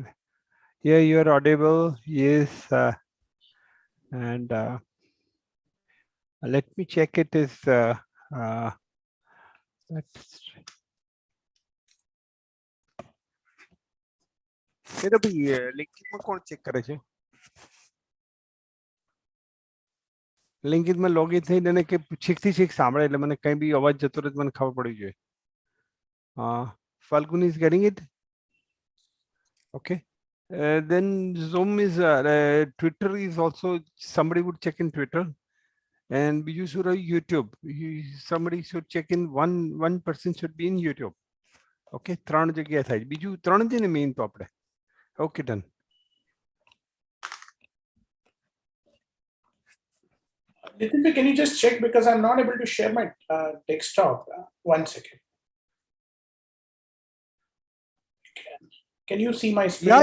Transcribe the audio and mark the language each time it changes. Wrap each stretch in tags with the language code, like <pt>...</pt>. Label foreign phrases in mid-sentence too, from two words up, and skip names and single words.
<en>Yeah, you are audible. Yes. And let me check it is that's</en> <gu>এটা ભાઈ LinkedIn માં કોણ ચેક કરે છે LinkedIn માં લોગિન થઈને એને કે છેકથી છેક સાંભળે એટલે મને કઈ બી અવાજ જતો રહે મને ખબર પડી જોઈએ</gu> <en>Falguni is getting it. Okay. Then Zoom is Twitter is also somebody would check in Twitter. And you should have YouTube. Somebody should check in. One person should be in YouTube.</en> <gu>Okay, 3 જગ્યા થાય. બીજું 3 જ ને મેઇન તો આપણે.</gu> <en>Okay, done. Nitin, can you just check, because I'm not able to share my desktop. 1 second. Can you see my screen?</en>